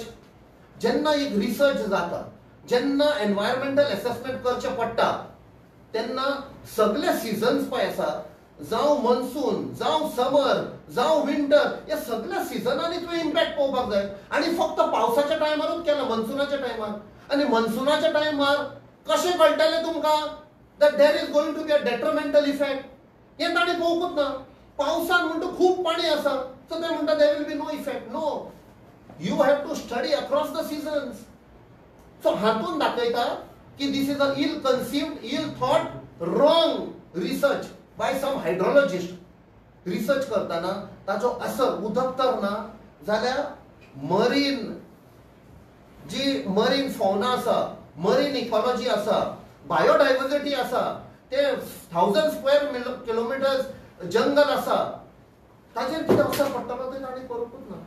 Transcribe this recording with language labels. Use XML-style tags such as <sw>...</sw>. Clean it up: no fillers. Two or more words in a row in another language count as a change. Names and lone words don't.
<kok>जेन्ना एक रिसर्च जाता, जेन्ना</kok> <en>environmental assessment</en> <kok>करचें पडटा, तेन्ना सगळे सिजन्स पळय आसा, जावं मनसून, जावं समर, जावं विंटर, हे सगळ्या सिजनांनी तुवें इम्पॅक्ट पळोवपाक जाय. आणि फक्त पावसाच्या टायमारूच केला, मनसुनाच्या टायमार. आणि मनसुनाच्या टायमार कशें कळटलें तुमकां</kok> <en>that there is going to be a detrimental effect?</en> <kok>हे ताणें पळोवंकूच ना. पावसान म्हणटा खूब पाणी आसा, सो ते म्हणटा</kok> <en>there will be no effect. No, you have to study across the seasons. सो</en> <kok>हातून दाखयता की</kok> <en>this is a ill conceived, ill thought, wrong research by some hydrologist.</en> <kok>रिसर्च करताना ताचो असर उदक तर ना जाल्यार मरीन जी</kok> <en>marine fauna</en> <kok>आसा,</kok> <en>marine ecology</en> <kok>आसा, बायोडायव्हर्सिटी आसा, ते 1000</kok> <en>square kilometer</en> <kok>जंगल आसा, ताचेर कितें असर पडटलो ते ताणें करूंकूच ना.</kok>